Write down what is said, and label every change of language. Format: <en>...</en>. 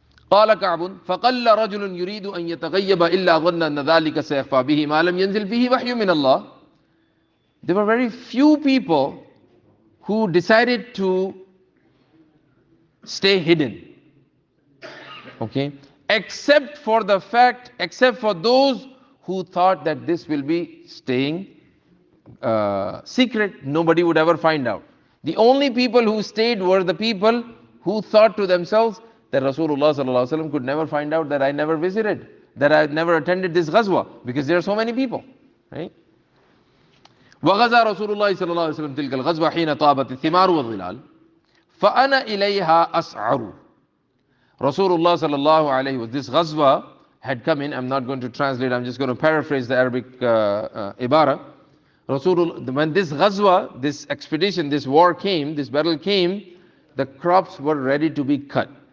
<ar>قال كعب فقل رجل يريد أن يتغيب إلا ظن أن ذلك سيخفى به ما لم ينزل فيه وحي من الله.</ar> <en>There were very few people who decided to stay hidden. Okay, except for those who thought that this will be staying secret, nobody would ever find out. The only people who stayed were the people who thought to themselves that Rasulullah sallallahu alaihi wasallam could never find out that I never visited, that I never attended this ghazwa, because there are so many people, right?</en> <ar>وغزا رسول الله صلى الله عليه وسلم تلك الغزوة حين طابت الثمار والظلال فأنا إليها أسعر.</ar> <en>Rasulullah sallallahu alayhi wa sallam, this ghazwa had come in. I'm not going to translate, I'm just going to paraphrase the Arabic ibara. When this ghazwa, this expedition, this war came, this battle came, the crops were ready to be cut.</en>